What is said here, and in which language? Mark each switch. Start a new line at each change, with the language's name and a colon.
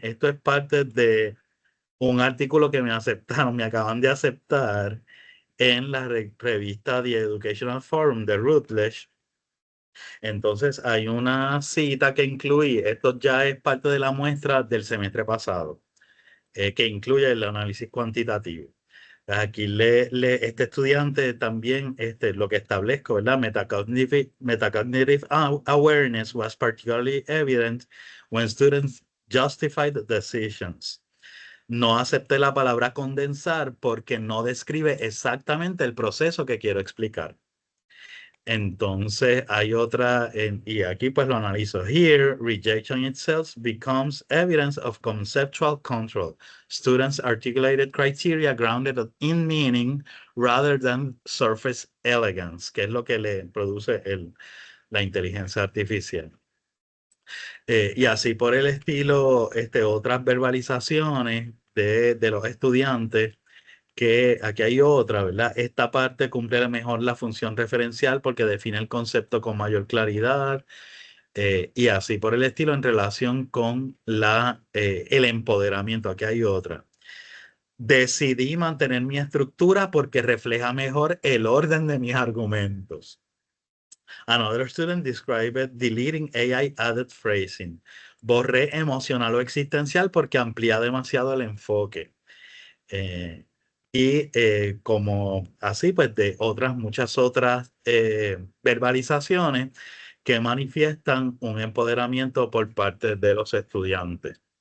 Spanish: Esto es parte de un artículo que me aceptaron, me acaban de aceptar en la revista The Educational Forum de Routledge. Entonces hay una cita que incluí, esto ya es parte de la muestra del semestre pasado, que incluye el análisis cuantitativo. Aquí este estudiante también, lo que establezco, ¿verdad?
English: Metacognitive awareness was particularly evident when students justified decisions.
Spanish: No acepté la palabra condensar porque no describe exactamente el proceso que quiero explicar. Entonces hay otra, y aquí pues lo analizo.
English: Here, rejection itself becomes evidence of conceptual control. Students articulated criteria grounded in meaning rather than surface elegance,
Spanish: que es lo que le produce la inteligencia artificial. Y así por el estilo, otras verbalizaciones de los estudiantes que aquí hay otra, ¿verdad? Esta parte cumple mejor la función referencial porque define el concepto con mayor claridad, y así por el estilo en relación con el empoderamiento. Aquí hay otra. Decidí mantener mi estructura porque refleja mejor el orden de mis argumentos.
English: Another student described deleting AI added phrasing.
Spanish: Borré emocional o existencial porque amplía demasiado el enfoque. Eh, como así, pues de otras, muchas otras verbalizaciones que manifiestan un empoderamiento por parte de los estudiantes.